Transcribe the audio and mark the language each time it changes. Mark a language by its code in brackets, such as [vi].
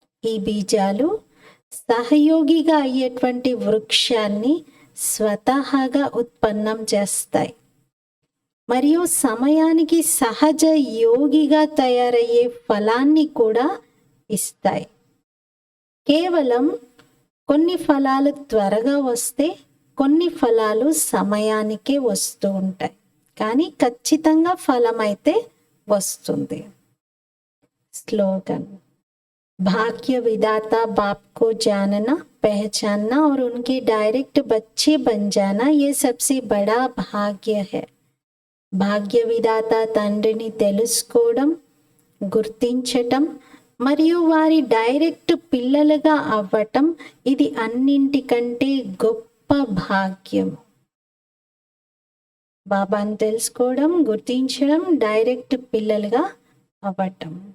[te] ఈ బీజాలు సహయోగిగా అయ్యేటువంటి వృక్షాన్ని స్వతహాగా ఉత్పన్నం చేస్తాయి మరియు సమయానికి సహజ యోగిగా తయారయ్యే ఫలాన్ని కూడా ఇస్తాయి. కేవలం కొన్ని ఫలాలు త్వరగా వస్తే కొన్ని ఫలాలు సమయానికే వస్తూ ఉంటాయి, కానీ ఖచ్చితంగా ఫలం అయితే వస్తుంది. [hi] స్లోగన్, भाग्य विदाता बाप को जानना, पहचानना और उनके डायरेक्ट बच्चे बन जाना ये सबसे बड़ा भाग्य है. [te] భాగ్య విధాత తండ్రిని తెలుసుకోవడం, గుర్తించటం మరియు వారి డైరెక్ట్ పిల్లలుగా అవ్వటం ఇది అన్నింటికంటే గొప్ప భాగ్యం. బాబాను తెలుసుకోవడం, గుర్తించడం, డైరెక్ట్ పిల్లలుగా అవ్వటం.